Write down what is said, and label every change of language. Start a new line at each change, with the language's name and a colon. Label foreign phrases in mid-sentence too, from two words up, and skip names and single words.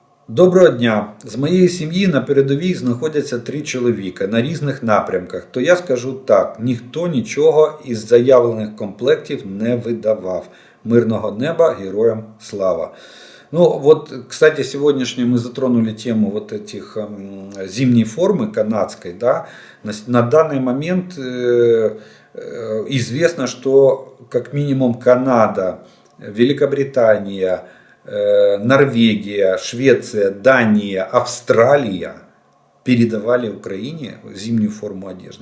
Ukrainian: Доброго дня! З моєї сім'ї на передовій знаходяться 3 чоловіка на різних напрямках. То я скажу так, ніхто нічого із заявлених комплектів не видавав. Мирного неба, героям слава!
Russian: Ну вот, кстати, сегодняшнее мы затронули тему вот этих зимней формы канадской, да. На данный момент известно, что как минимум Канада, Великобритания, Норвегия, Швеция, Дания, Австралия передавали Украине зимнюю форму одежды.